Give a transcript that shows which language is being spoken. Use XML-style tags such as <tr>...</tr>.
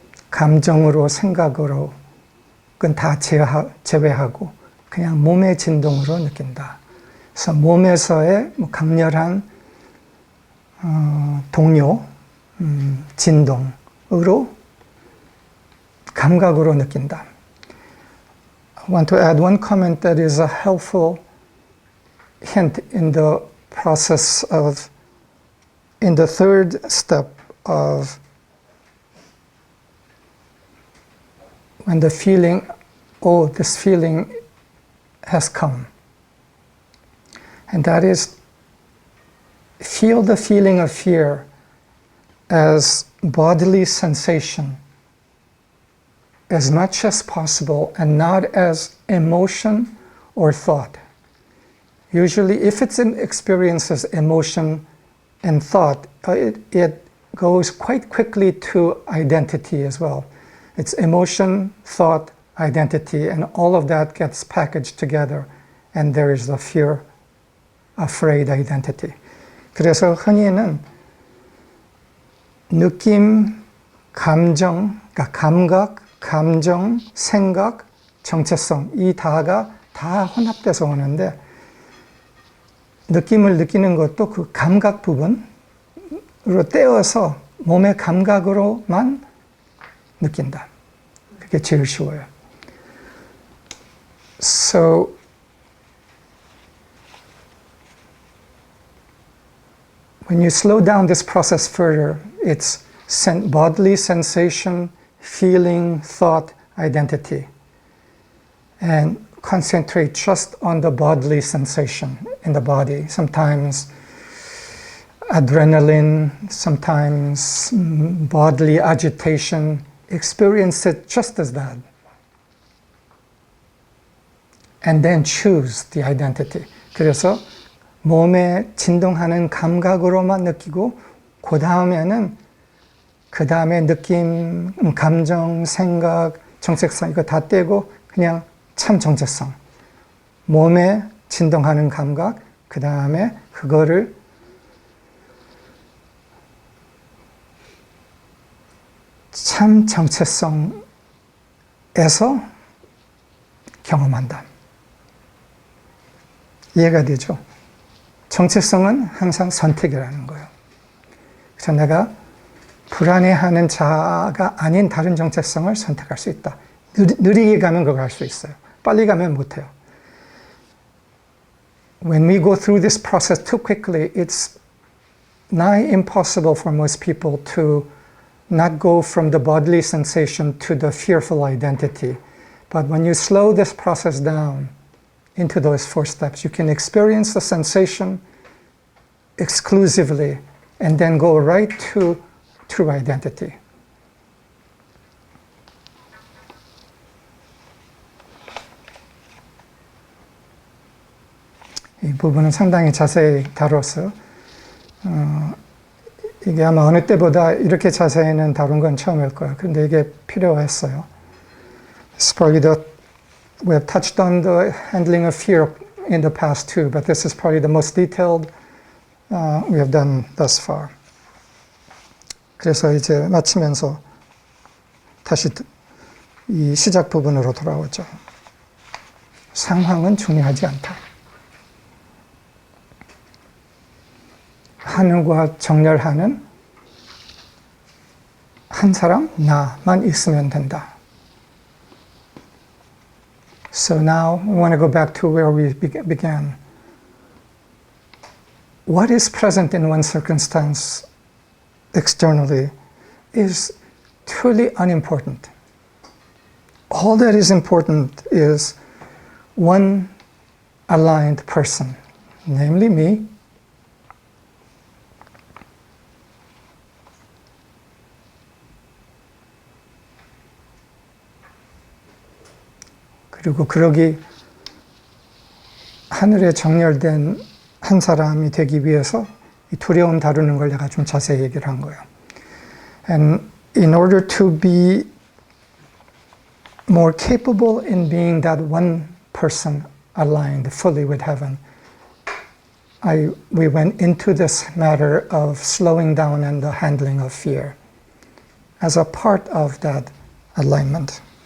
<ko>감정으로, 생각으로 그건 다 제외하고 그냥 몸의 진동으로 느낀다. 그래서 몸에서의 강렬한 동요, 진동으로 감각으로 느낀다.</ko> <en>I want to add one comment that is a helpful hint in the process of, in the third step of when the feeling, oh, this feeling has come. And that is, feel the feeling of fear as bodily sensation as much as possible and not as emotion or thought. Usually, if it's an experience as emotion and thought, it goes quite quickly to identity as well. It's emotion, thought, identity, and all of that gets packaged together, and there is the fear, afraid identity.</en> <ko>그래서 흔히는 느낌, 감정, 그러니까 감각, 감정, 생각, 정체성, 이 다가 다 혼합돼서 오는데 느낌을 느끼는 것도 그 감각 부분으로 떼어서 몸의 감각으로만 느낀다. 그게 제일 쉬워요.</ko> <en>So, when you slow down this process further, it's bodily sensation, feeling, thought, identity, and concentrate just on the bodily sensation in the body. Sometimes adrenaline, sometimes bodily agitation. Experience it just as that. And then choose the identity.</en> <ko>그래서 몸에 진동하는 감각으로만 느끼고 그 다음에는 그 다음에 느낌, 감정, 생각, 정체성 이거 다 떼고 그냥 참 정체성. 몸에 진동하는 감각, 그 다음에 그거를 참 정체성에서 경험한다. 이해가 되죠? 정체성은 항상 선택이라는 거예요. 그래서 내가 불안해하는 자아가 아닌 다른 정체성을 선택할 수 있다. 느리게 가면 그걸 할 수 있어요. 빨리 가면 못해요.</ko> <en>When we go through this process too quickly, it's nigh impossible for most people to not go from the bodily sensation to the fearful identity. But when you slow this process down into those 4 steps, you can experience the sensation exclusively and then go right to true identity.</en> <ko>이 부분은 상당히 자세히 다뤘어요. 이게 아마 어느 때보다 이렇게 자세히는 다룬 건 처음일 거예요. 근데 이게 필요했어요.</ko> <en>It's probably we have touched on the handling of fear in the past too, but this is probably the most detailed we have done thus far.</en> <ko>그래서 이제 마치면서 다시 이 시작 부분으로 돌아오죠. 상황은 중요하지 않다. 하늘과 정렬하는 한 사람, 나만 있으면 된다.</ko> <en>So now we want to go back to where we began. What is present in one circumstance externally is truly unimportant. All that is important is one aligned person, namely me,</en> <ko>그리고 그러기 하늘에 정렬된 한 사람이 되기 위해서 이 두려움 다루는 걸 내가 좀 자세히 얘기를 한 거예요.</ko> <en>And in order to be more capable in being that one person aligned fully with heaven, we went into this matter of slowing down and the handling of fear as a part of that alignment.</en>